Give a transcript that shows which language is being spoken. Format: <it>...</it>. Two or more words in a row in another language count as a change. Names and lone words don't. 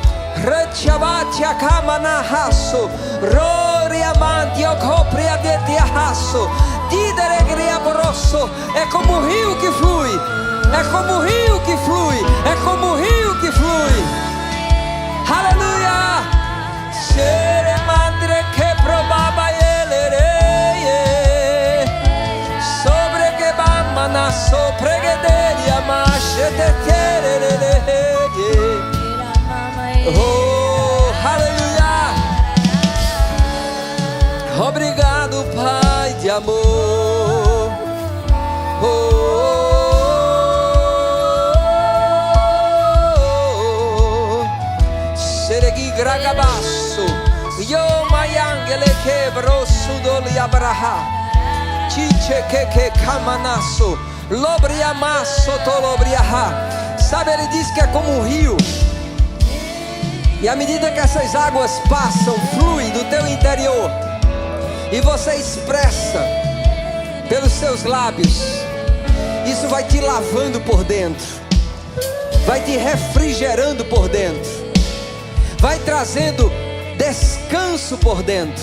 <pt>É como o rio que flui. É como o rio que flui. É como o rio que flui. Aleluia. Seremandre que probaba ele sobre que bamana sopregederia machete tererere. Oh, aleluia. Obrigado, Pai de amor. Seregi gragabasso, yo mayangele quebro sudoli abraha, chiche que camanasso, lobriamasso tolobriaha. Sabe, ele diz que é como um rio. E à medida que essas águas passam, fluem do teu interior, e você expressa pelos seus lábios, isso vai te lavando por dentro, vai te refrigerando por dentro, vai trazendo descanso por dentro.</pt>